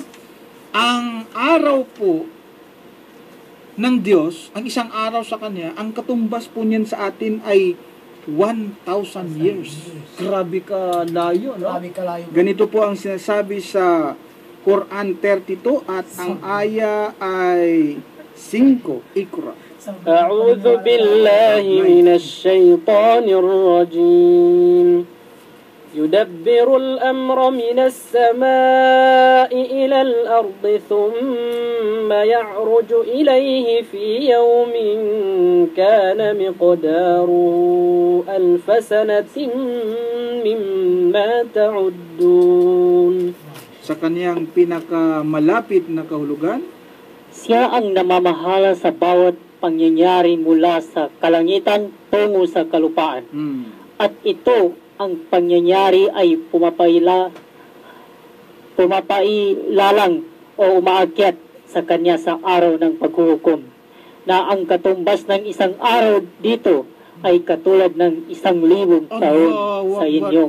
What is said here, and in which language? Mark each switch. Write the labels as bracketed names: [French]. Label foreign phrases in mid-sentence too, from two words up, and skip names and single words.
[Filipino] Ang araw po ng Diyos, ang isang araw sa Kanya, ang katumbas po niyan sa atin ay 1,000 years. [Cebuano] Grabe ka layo, no? Grabe kalayo. [Filipino] Ganito po ang sinasabi sa Quran 32 at ang aya ay 5. Ikra. [Arabic] أعوذ بالله من الشيطان الرجيم يدبر الأمر من السماء إلى الأرض ثم يعرج إليه في يوم كان مقداره 1000 سنة مما تعدون. [Filipino] Sa kaniyang pinakamalapit na kahulugan, Siya ang namamahala sa bawat pangyayari mula sa kalangitan tungo sa kalupaan. At ito ang pangyayari ay pumapailalang o umaakyat sa kanya sa araw ng paghuhukom, na ang katumbas ng isang araw dito ay katulad ng 1,000 taon sa inyong